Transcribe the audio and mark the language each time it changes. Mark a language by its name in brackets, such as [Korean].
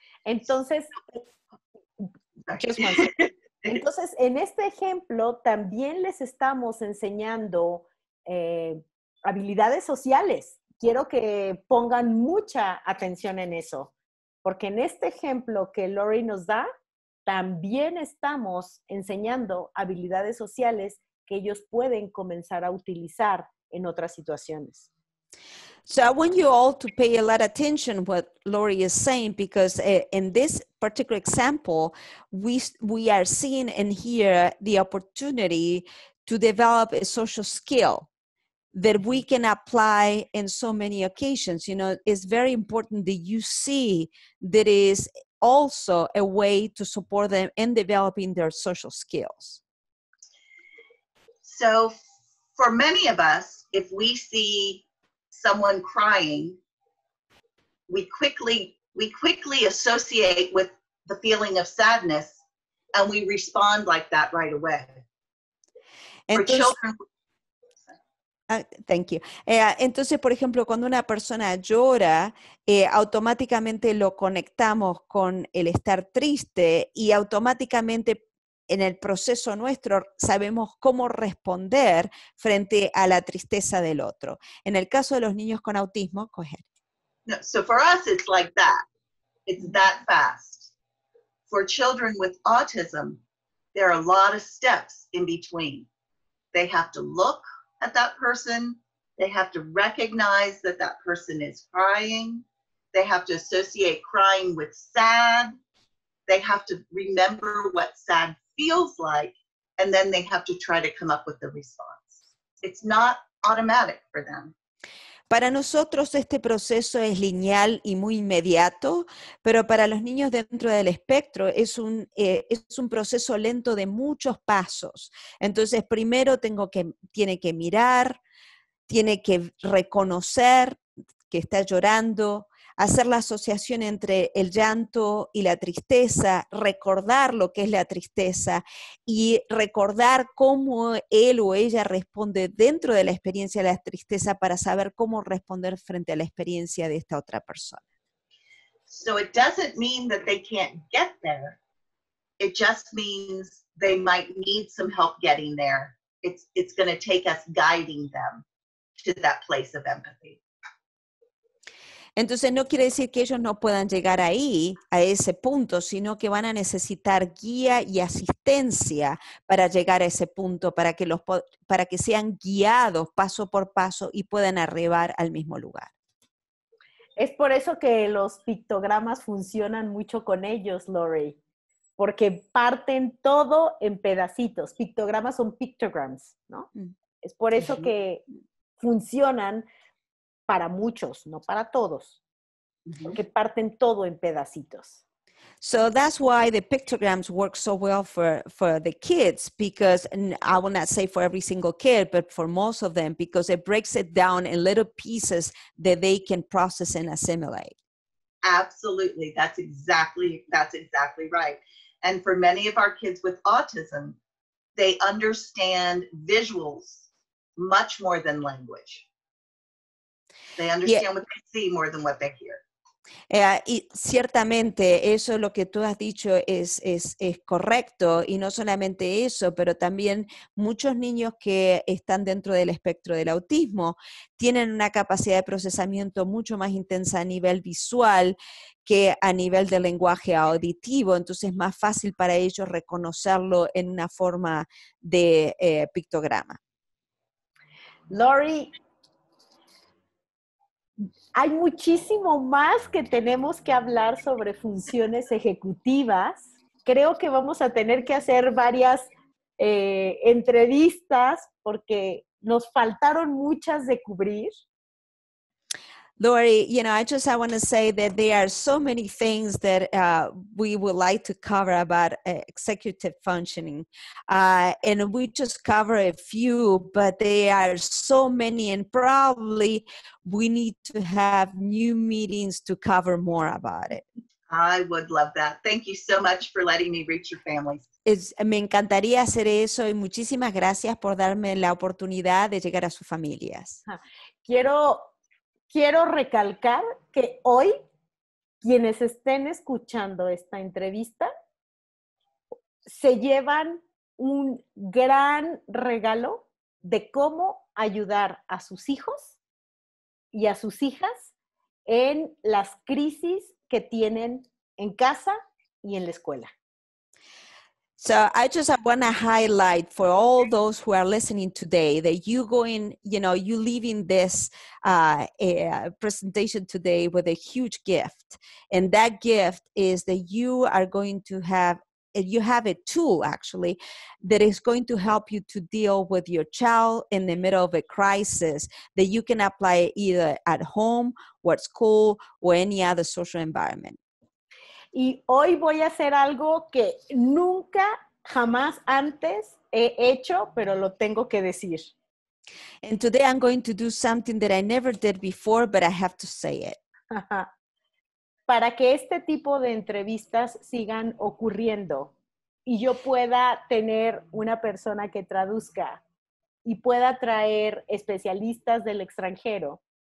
[Spanish] Entonces, entonces, en este ejemplo también les estamos enseñando habilidades sociales. Quiero que pongan mucha atención en eso, porque en este ejemplo que Lori nos da, también estamos enseñando habilidades sociales que ellos pueden comenzar a utilizar en otras situaciones. [English] So I want you all to pay a lot of attention what Lori is saying, because in this particular example, we are seeing and here the opportunity to develop a social skill that we can apply in so many occasions. You know, it's very important that you see that is also a way to support them in developing their social skills. So for many of us, if we see someone crying, we quickly associate with the feeling of sadness, and we respond like that right away. [Spanish] Entonces, [English] for children, thank you. [Spanish] Entonces, por ejemplo, cuando una persona llora, automáticamente lo conectamos con el estar triste y automáticamente en el proceso nuestro sabemos cómo responder frente a la tristeza del otro. En el caso de los niños con autismo, [English] go ahead. No, so for us, it's like that. It's that fast. For children with autism, there are a lot of steps in between. They have to look at that person. They have to recognize that that person is crying. They have to associate crying with sad. They have to remember what sad feels like, and then they have to try to come up with the response. It's not automatic for them. [Spanish] Para nosotros este proceso es lineal y muy inmediato, pero para los niños dentro del espectro es un proceso lento de muchos pasos. Entonces, primero tiene que mirar, tiene que reconocer que está llorando, hacer la asociación entre el llanto y la tristeza, recordar lo que es la tristeza y recordar cómo él o ella responde dentro de la experiencia de la tristeza para saber cómo responder frente a la experiencia de esta otra persona. [English] So it doesn't mean that they can't get there. It just means they might need some help getting there. It's going to take us guiding them to that place of empathy. [Spanish] Entonces no quiere decir que ellos no puedan llegar ahí, a ese punto, sino que van a necesitar guía y asistencia para llegar a ese punto, para que sean guiados paso por paso y puedan arribar al mismo lugar. Es por eso que los pictogramas funcionan mucho con ellos, Lori, porque parten todo en pedacitos. Pictogramas son pictograms, ¿no? Es por eso que funcionan para muchos, no para todos, porque parten todo en pedacitos. [English] So that's why the pictograms work so well for the kids, because, and I will not say for every single kid, but for most of them, because it breaks it down in little pieces that they can process and assimilate. Absolutely. That's exactly right. And for many of our kids with autism, they understand visuals much more than language. They understand what they see more than what they hear. [Spanish] Y ciertamente eso es lo que tú has dicho es correcto, y no solamente eso, pero también muchos niños que están dentro del espectro del autismo tienen una capacidad de procesamiento mucho más intensa a nivel visual que a nivel de lenguaje auditivo, entonces es más fácil para ellos reconocerlo en una forma de pictograma. Lori, hay muchísimo más que tenemos que hablar sobre funciones ejecutivas. Creo que vamos a tener que hacer varias entrevistas porque nos faltaron muchas de cubrir. [English] Lori, I want to say that there are so many things that we would like to cover about executive functioning. And we just cover a few, but there are so many, and probably we need to have new meetings to cover more about it. I would love that. Thank you so much for letting me reach your families. [Spanish] Me encantaría hacer eso, y muchísimas gracias por darme la oportunidad de llegar a sus familias. Quiero recalcar que hoy, quienes estén escuchando esta entrevista, se llevan un gran regalo de cómo ayudar a sus hijos y a sus hijas en las crisis que tienen en casa y en la escuela. [English] So I want to highlight for all those who are listening today that you leaving this presentation today with a huge gift. And that gift is that you are going to have a tool actually that is going to help you to deal with your child in the middle of a crisis that you can apply either at home or at school or any other social environment. [Spanish] Y hoy voy a hacer algo que nunca, jamás antes he hecho, pero lo tengo que decir. [English] And today I'm going to do something that I never did before, but I have to say it. [Spanish] Para que este tipo de entrevistas sigan ocurriendo y yo pueda tener una persona que traduzca y pueda traer especialistas del extranjero.